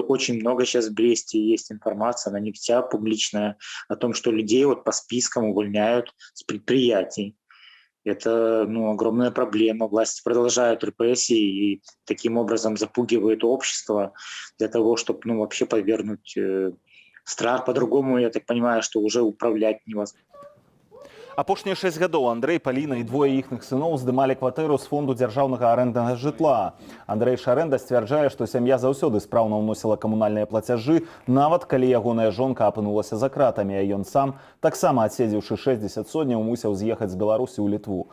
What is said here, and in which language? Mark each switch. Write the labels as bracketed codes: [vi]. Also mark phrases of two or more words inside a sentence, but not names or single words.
[ru] Очень много сейчас в Бресте есть информация, она не вся публичная, о том, что людей по спискам увольняют с предприятий. Это огромная проблема. Власти продолжают репрессии и таким образом запугивают общество для того, чтобы вообще подвергнуть страх. По-другому, я так понимаю, что уже управлять невозможно. [be] Апошнія 6 гадоў Андрэй, Паліна і двое іхных сыноў здымалі кватэру з фонду дзяржаўнага арэнднага жытла. Андрэй Шарэнда сцвярджае, што сям'я заўсёды спраўна ўносіла камунальныя плацяжы, нават калі ягоная жонка апынулася за кратамі, а ён сам, таксама адседзеўшы 60 сотняў, мусіў з'ехаць з Беларусі ў Літву.